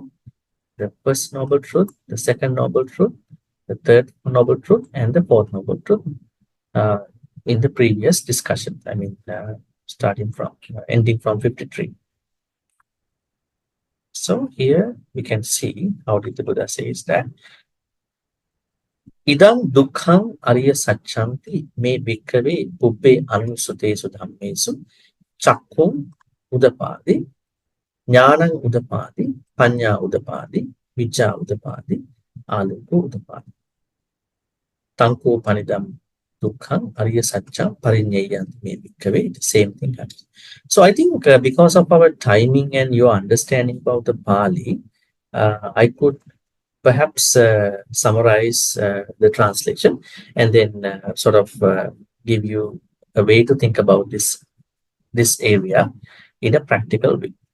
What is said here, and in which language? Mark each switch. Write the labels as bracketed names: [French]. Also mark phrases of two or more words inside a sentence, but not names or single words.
[English] The first Noble Truth, the second Noble Truth, the third Noble Truth, and the fourth Noble Truth in the previous discussion. I mean, starting from, ending from 53. So here we can see how did the Buddha says that [Pali] Idam dukkhaṃ ariya sacchanti me bhikkhave ubbe anusutesu dhammesu chakkhum udapadi jnanam udapadi paññā udapadi vicca udapadi āloka udapadi tanko panidam dukkhaṃ ariya saccam pariññeyanti me bhikkhave. [English] The same thing happens. So I think because of our timing and your understanding about the Pali, I could perhaps summarize the translation and then sort of give you a way to think about this area in a practical way.